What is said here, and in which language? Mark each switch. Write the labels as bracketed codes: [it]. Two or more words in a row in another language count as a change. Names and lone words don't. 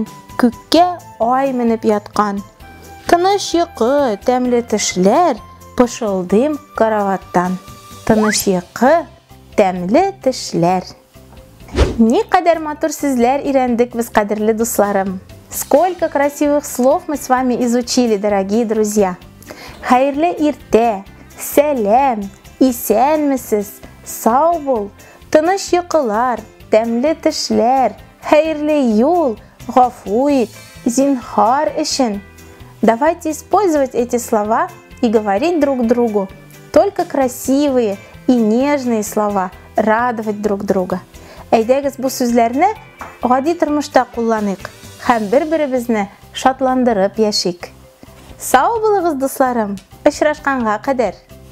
[tt] Күккә ай менеп яткан. Тыныч йокы, тәмле төшләр, пышылдыйм караваттан. Тыныч йокы, тәмле төшләр. Никадәр матур сүзләр өйрәндек без, кадерле дусларым. [ru] Сколько красивых слов мы с вами изучили, дорогие друзья. [tt] Хәерле иртә, сәлам, исәнмесез, сау бул, тыныч йокылар, тәмле төшләр, хәерле юл, гафу ит, зинһар өчен. [ru] Давайте использовать эти слова и говорить друг другу только красивые и нежные слова, радовать друг друга. [tt] Әйдәгез бу сүзләрне гади тормышта кулланыйк һәм бер-беребезне шатландырып яшик. Сау булыгыз, дусларым. Очрашканга кадәр.